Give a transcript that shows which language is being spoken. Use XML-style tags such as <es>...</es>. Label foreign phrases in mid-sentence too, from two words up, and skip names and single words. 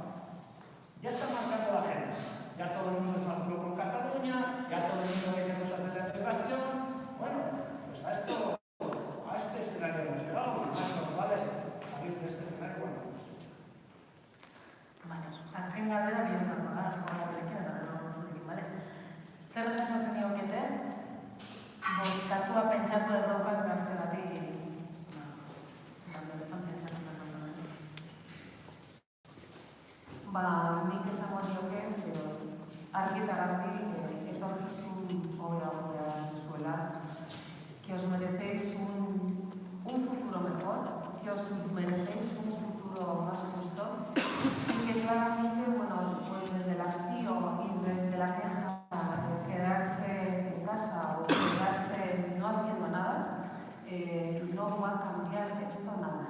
<es>Ya está marcando la gente. Ya todo el mundo es más duro con Cataluña, ya todo el mundo dice cosas de la integración. Bueno, pues a este escenario hemos llegado y más nos vale salir de este escenario cuando</es> <eu>Vale, azken galdera bihurtzen da, askoarekin eta gero zurekin, bale? Zer esango zenioke bozkatua pentsatu ez daukat gazte bati bertan pentsatu ez daukat. Nik esango nioke, argi eta garbi etorkizun hobeago behar duzuela,</eu> <es>que os merecéis un futuro mejor, que os merecéis un futuro más justo y que claramente, bueno, pues desde el hastío y desde la queja, quedarse en casa o quedarse no haciendo nada, no va a cambiar esto nada.</es>